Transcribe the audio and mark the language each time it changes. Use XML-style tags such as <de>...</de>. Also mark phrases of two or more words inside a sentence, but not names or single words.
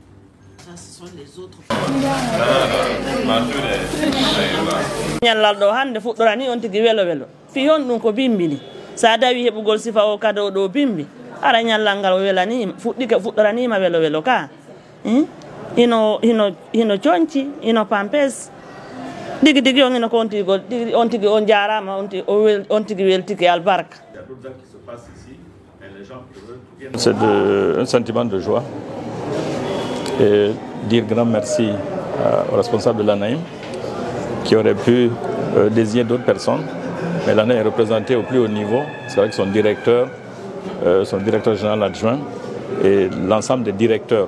<fr>Ça, ce sont les autres.</fr> <ff>Nyallaldo hande fuɗɗorani on tigi welo welo fi on ɗum ko bimbini sa dawi heɓugol sifa o kado ɗo bimbi ara nyallal ngal welani fuɗɗoranima welo welo ka hino coñci hino pampes digi digi on hino ko on tigi on jarama on tigi weltiki albarka.</ff> <fr>C'est un sentiment de joie et dire grand merci aux responsables de l'ANAIM qui auraient pu désigner d'autres personnes, mais l'ANAIM est représenté au plus haut niveau. C'est vrai que son directeur général adjoint et l'ensemble des directeurs.</fr>